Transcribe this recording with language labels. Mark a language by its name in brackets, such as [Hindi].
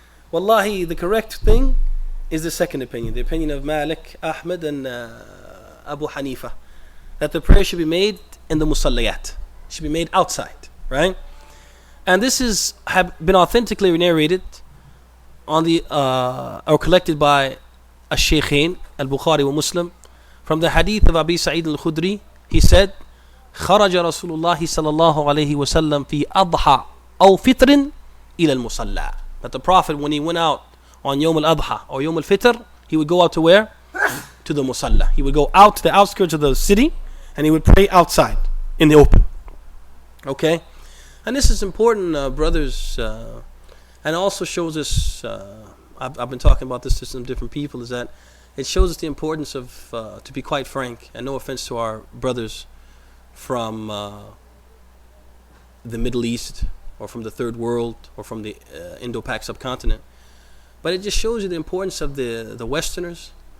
[English] Wallahi, the correct thing is the second opinion, the opinion of Malik, Ahmed and Abu Hanifa, that the prayer should be made in the musallayat, should be made outside, right? And this have been authentically narrated on or collected by al-Shaykhain, al-Bukhari wa Muslim, from the hadith of Abi Sa'id al-Khudri. He said, [Arabic] خرج رسول الله صلى الله عليه وسلم في أضحى أو فطر إلى المصلى. [English] That the Prophet, when he went out on Yawm al-Adha or Yawm al-Fitr, he would go out to where? To the musalla. He would go out to the outskirts of the city and he would pray outside in the open. Okay? And this is important, brothers, and also shows us, I've been talking about this to some different people, is that it shows us the importance of, to be quite frank, and no offense to our brothers from the Middle East or from the Third World or from the Indo-Pak subcontinent, but it just shows you the importance of the Westerners.